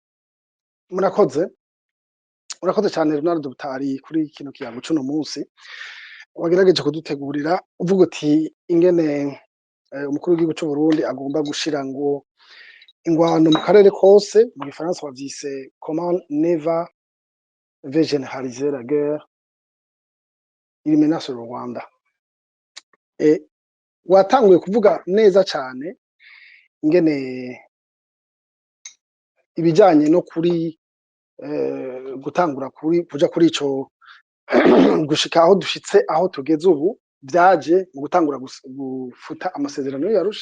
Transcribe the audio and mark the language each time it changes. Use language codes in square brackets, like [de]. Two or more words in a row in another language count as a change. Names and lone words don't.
[rn] Murakoze cyane Ronaldo Butari kuri kino kiyago c'uno munsi wagerageje kudutegurira uvuga uti ingene umukuru w'igihugu c'u Burundi agomba gushira ngo ingwano mu karere kose, mu gifaransa bavyise [fr] comment ne va généraliser la guerre il menace le Rwanda. [rn] Watanguye kuvuga neza cyane ingene ibijanye no kuri gutangura kuja kuri ico gushika aho dushitse aho tugeze ubu byaje mu gutangura gufuta amasezerano y'Arusha.